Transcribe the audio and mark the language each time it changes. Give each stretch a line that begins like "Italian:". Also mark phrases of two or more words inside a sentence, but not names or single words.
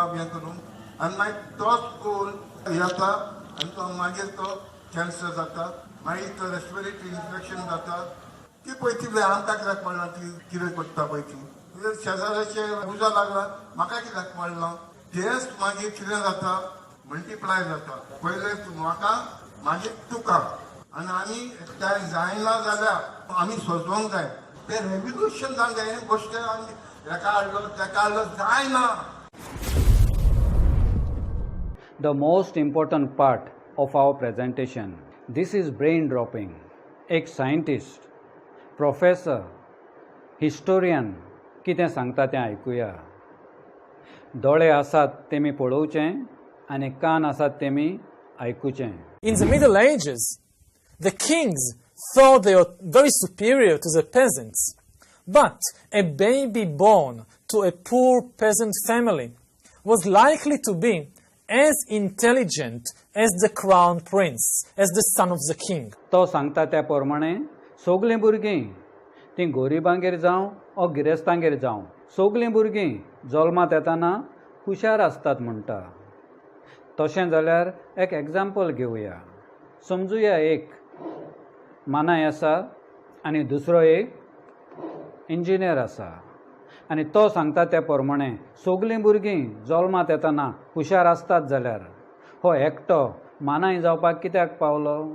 Konkani: भियेतलो आनी मागीर तोच कोल येता आनी तो मागीर तो कॅन्सर जाता मागीर तो
English: respiratory infection
Konkani: जाता ती पळय ती आमकां कित्याक पडना ती कितें करता पळय ती शेजाऱ्याचे उजा लागला म्हाका कित्याक पडना तेच मागीर कितें जाता मल्टिप्लाय जाता पहिले म्हाका मागीर तुका आनी आमी एकठांय जायना जाल्यार आमी सोजोवंक जाय ते रेव्होल्युशन जावंक जाय हे गोश्ट आमी हेका हाडलो तेका हाडलो जायना.
English: The most important part of our presentation. This is brain dropping.
Konkani: एक सायंटिस्ट, प्रोफेसर, हिस्टोरियन कितें सांगता तें आयकुया. दोळे आसात तेमी पळोवचें आनी कान आसात तेमी आयकुचें.
English: In the Middle Ages, the kings thought they were very superior to the peasants. But a baby born to a poor peasant family was likely to be as intelligent as the crown prince, as the son of the king.
Konkani: तो सांगता त्या प्रमाणे सगलीं भुरगीं तीं गोरिबांगेर जावं ओ गिरेस्तांगेर जावं सगलीं भुरगीं जल्मात येताना हुशार आसतात म्हणटा. तशें जाल्यार एक एग्जाम्पल घेवया. समजुया एक मानाय आसा आनी दुसरो एक इंजिनियर आसा आनी तो सांगता त्या प्रमाणे सगलीं भुरगीं जल्मात येताना हुशार आसतात जाल्यार हो एकटो मानाय जावपाक कित्याक पावलो?